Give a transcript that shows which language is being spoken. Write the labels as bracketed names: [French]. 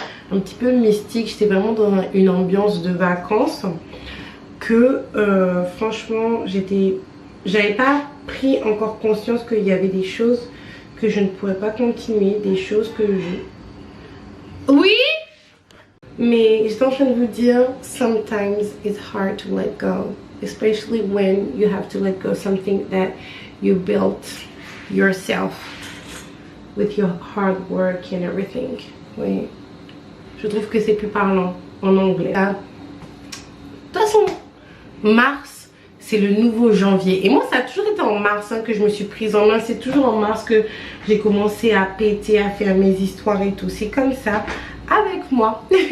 [French] un petit peu mystique, j'étais vraiment dans une ambiance de vacances, que franchement j'avais pas pris encore conscience qu'il y avait des choses que je ne pourrais pas continuer, des choses que je... Oui! Mais j'étais en train de vous dire, [English] sometimes it's hard to let go, especially when you have to let go something that you built yourself with your hard work and everything. [French] Oui, je trouve que c'est plus parlant en anglais. De toute façon, mars, c'est le nouveau janvier. Et moi, ça a toujours été en mars que je me suis prise en main. C'est toujours en mars que j'ai commencé à péter, à faire mes histoires et tout. C'est comme ça. Avec dites-moi.